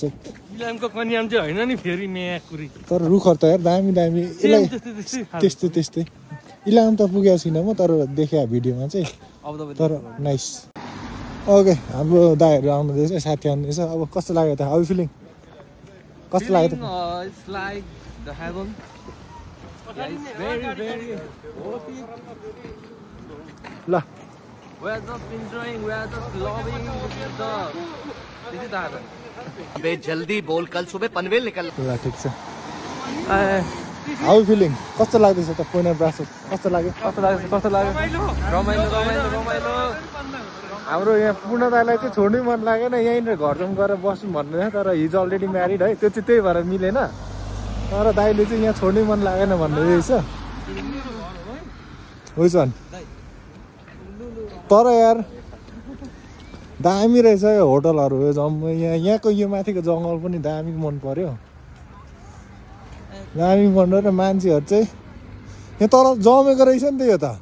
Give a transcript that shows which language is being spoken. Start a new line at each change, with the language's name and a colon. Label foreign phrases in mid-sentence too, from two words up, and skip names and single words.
Nepali: होइन नि फेरि तर रुखहरू त यार दामी यसलाई त्यस्तै इलाम त पुगेको छैन म तर देखेँ भिडियोमा चाहिँ तर
English: nice okay
Nepali: हाम्रो दाइहरू आउनुहुँदैछ साथी आउनुहुँदैछ अब कस्तो लाग्यो त
English: how feeling
Nepali: कस्तो लाग्यो त
English: It's like the heaven. Yeah, it's very, very happy.
Nepali: ल
English: We are just enjoying, we are just loving this is the heaven.
Hindi: बे जल्दी बोल कल सुबह पनवेल निकल
Nepali: ल ठिक छ
English: how feeling
Nepali: कस्तो लाग्दैछ त पोइन्ट ब्रासो कस्तो लाग्यो रमाइलो हाम्रो यहाँ पूर्ण दाइलाई चाहिँ छोड्नै मन लागेन यहीँनिर घर जाउँ गएर बस्नु भन्नु तर हिजो
English: already married
Nepali: है त्यो चाहिँ त्यही भएर मिलेन तर दाइले चाहिँ यहाँ छोड्नै मन लागेन भन्ने रहेछ होइन तर यार दामी रहेछ यो होटलहरू यो जम्मै यहाँको यो माथिको जङ्गल पनि दामी मन पर्यो दामी मन पर्यो मान्छेहरू चाहिँ यहाँ तल जमेको रहेछ नि त यो त